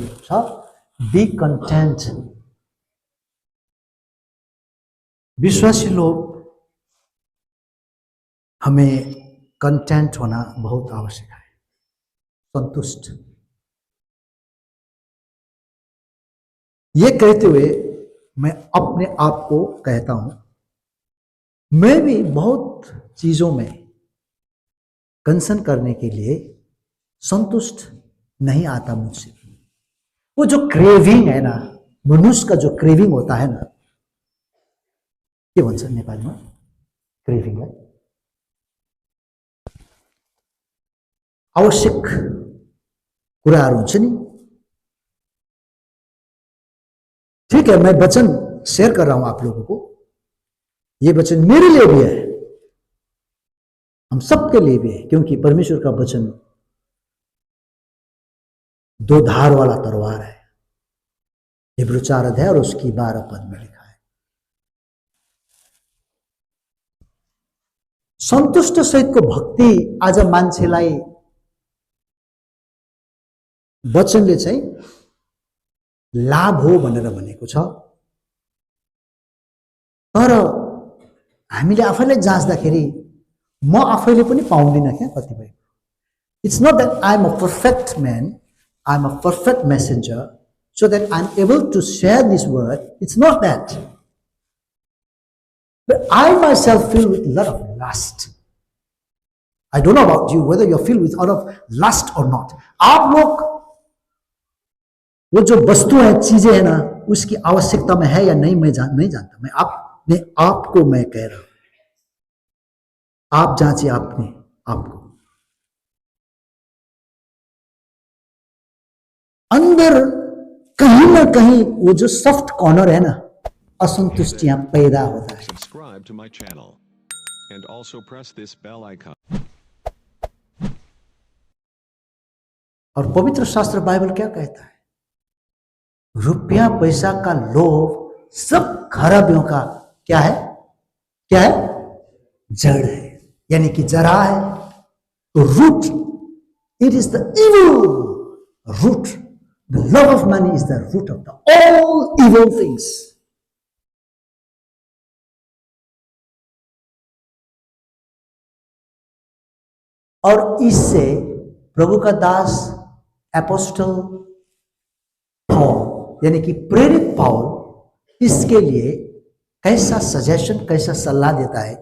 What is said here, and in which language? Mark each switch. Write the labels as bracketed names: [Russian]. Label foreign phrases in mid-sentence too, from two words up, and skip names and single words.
[English] छ, be content. [Hindi] विश्वासी लोग हमें कंटेंट होना बहुत आवश्यक है, संतुष्ट। ये कहते हुए मैं अपने आप को कहता हूं, मैं भी बहुत चीजों में कंसर्न करने के लिए संतुष्ट नहीं आता मुझसे। वो जो क्रेविंग है ना, मनुष्य का जो क्रेविंग होता है ना, [Nepali] के भन्छ नेपालीमा क्रेविंगलाई आवश्यक कुराहरू हुन्छ नि। [Hindi] ठीक है, मैं वचन शेयर कर रहा हूं आप लोगों को। ये वचन मेरे लिए भी है, हम सबके लिए भी है, क्योंकि परमेश्वर का वचन दो धार वाला तलवार है। इब्रू 4 अध्याय और उसकी 12 पद में लिखा है। [Nepali] सन्तुष्ट सहितको भक्ति आज मान्छेलाई वचनले चाहिँ लाभ हो भनेर भनेको छ। तर हामीले आफैले जाँच्दाखेरि म आफैले पनि पाउँदिन क्या कतिपय। [English] It's not that I am a perfect man, I am a perfect so that I'm able to share this word. It's not that. But I myself feel with a lot of lust. I don't know about you, whether you're filled with a lot of lust or not. [Hindi] आप लोग वो जो वस्तु है, चीजें है ना, उसकी आवश्यकता में है या नहीं, मैं नहीं जानता। मैं आपको मैं कह रहा हूं, आप जांचिए आपने आपको। अंदर कहीं ना कहीं वो जो [English] soft corner [Hindi] है ना, असंतुष्टियां पैदा होता है। [English] Subscribe to my channel and also press this bell icon. [Hindi] और पवित्र शास्त्र बाइबल क्या कहता है? रुपया पैसा का लोभ सब खराबियों का क्या है? क्या है? जड़ है, यानी कि जरा है। तो रूट, [English] It is the evil root. The love of money is the root of the all evil things. [Hindi] और इससे प्रभु का दास एपोस्टल पॉल, यानी कि प्रेरित पौल, इसके लिए कैसा सजेशन, कैसा सलाह देता है।